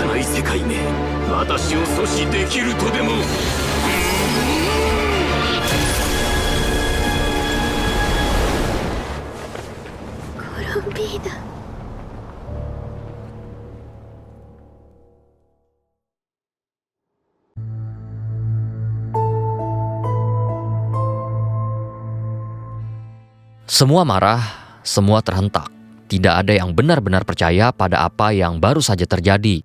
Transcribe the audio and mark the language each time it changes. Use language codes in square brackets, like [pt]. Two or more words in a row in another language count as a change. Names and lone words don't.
[ja] 世界目、私を阻止できるとでも。コロンビーナ。 [id] Semua marah, semua terhentak. Tidak ada yang benar-benar percaya pada apa yang baru saja terjadi.